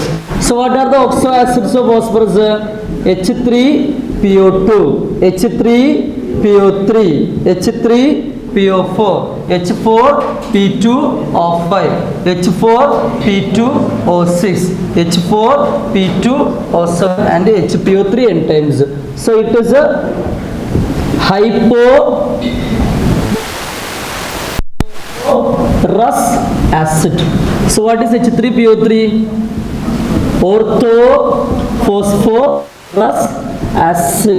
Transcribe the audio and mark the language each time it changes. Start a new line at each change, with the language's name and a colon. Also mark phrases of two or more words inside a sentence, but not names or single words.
English: So what are the oxo acids of phosphorus? H3PO2, H3PO3, H3PO4, H4P2O5, H4P2O6, H4P2O7 and HPO3 n times. So it is a hyporous acid. So what is H3PO3? Orthophosphorus acid.